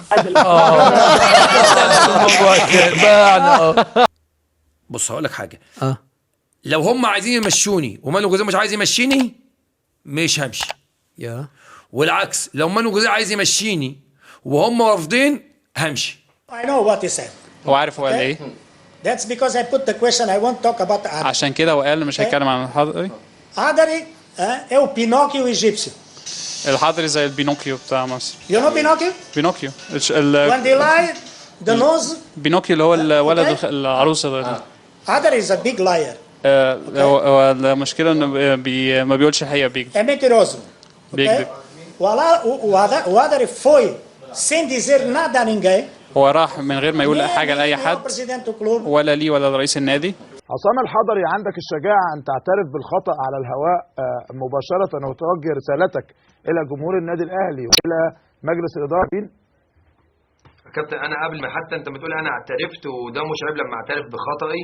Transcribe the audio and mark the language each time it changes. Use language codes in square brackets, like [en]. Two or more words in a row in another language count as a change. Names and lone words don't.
[ar] باعنا. بص هقول لك حاجه. لو هم عايزين يمشوني ومانو جوزيه مش عايز يمشيني مش همشي. والعكس لو مانو جوزيه عايز يمشيني وهم رافضين همشي. [en] I know what he said. [ar] هو عارف هو قال ايه؟ [en] That's because I put the question I won't talk about Adari. [ar] عشان كده هو قال مش هيتكلم عن الحضري. [pt] Adari é o Pinóquio egípcio. [ar] الحضري زي البينوكيو بتاع مصر. [en] You know Pinóquio? [ar] بينوكيو. [en] When they lie, the nose. [ar] بينوكيو اللي هو الولد العروسه ده. [en] Adari is a big liar. [ar] هو المشكله انه ما بيقولش الحقيقه، بيكذب. [pt] É mentiroso. [ar] بيكذب. [pt] O Adari foi sem dizer nada a ninguém. [ar] هو راح من غير ما يقول حاجه لاي حد، ولا ليه ولا لرئيس النادي. عصام الحضري، عندك الشجاعه ان تعترف بالخطا على الهواء مباشره وتوجه رسالتك الى جمهور النادي الاهلي والى مجلس الاداره. كابتن انا قبل ما حتى انت بتقول انا اعترفت، وده مش عيب لما اعترف بخطئي.